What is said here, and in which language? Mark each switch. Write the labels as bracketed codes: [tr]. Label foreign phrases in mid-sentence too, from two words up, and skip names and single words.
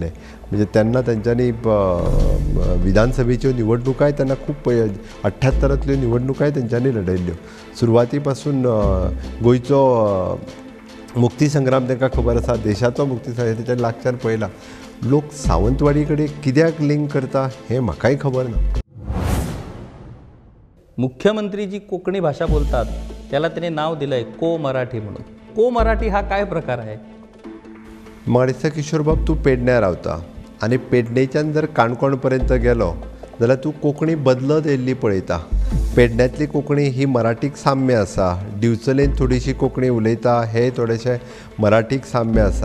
[kok] म्हणजे तेन्ना तेंच्यांनी विधानसभेच्यो निवडणुकाय तेन्ना खूब 78तल्यो निवडणुकाय तेंच्यांनी लढयल्ल्यो. सुरवाती पासून गोंयचो मुक्ती संग्राम तांकां खबर आसा, देशाचो मुक्ती संग्राम तेच्या लागच्यान पळयला. लोक सावंतवाडी कडेन कित्याक लिंक करता हें म्हाकाय खबर ना. [mr] मुख्यमंत्री जी कोकणी भाषा बोलतात त्याला त्याने नाव दिलंय को मराठी म्हणून. को मराठी हा काय प्रकार आहे? [kok] म्हाका दिसता किशोर बाब तूं पेडण्यां रावता आनी पेडणेच्यान जर काणकोण पर्यंत गेलो जाल्यार तूं कोंकणी बदलत येयल्ली पळयता. पेडण्यांतली कोंकणी ही मराठीक साम्य आसा. दिवचलेन थोडीशी कोंकणी उलयता हे थोडेशे मराठीक साम्य आसा.